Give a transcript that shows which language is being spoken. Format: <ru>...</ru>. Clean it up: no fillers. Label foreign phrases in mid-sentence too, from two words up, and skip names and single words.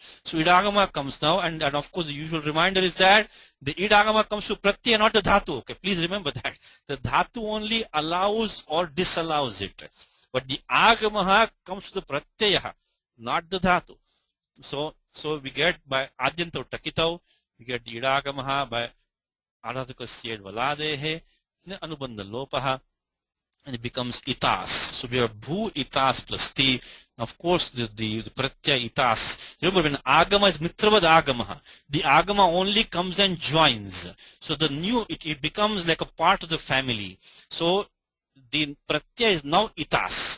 <en>So idagama comes now, and of course the usual reminder is that the idagama comes to pratyaya, not the dhatu. Okay, please remember that. The dhatu only allows or disallows it. But the agamaha comes to the pratyaya, not the dhatu. So we get by</en> <sa>adyanta takitau,</sa> <en>we get the idagamaha by</en> <sa>adhatukasya valadehe, anubandha lopaha,</sa> <en>and it becomes itas. So we have</en> <sa>bhu itas</sa> <en>plus ti. Of course, the pratyaya itas. Remember, when agama is</en> <sa>mitravad agamaha,</sa> <en>the agama only comes and joins. So the new, it becomes like a part of the family. So the pratyaya is now itas.</en>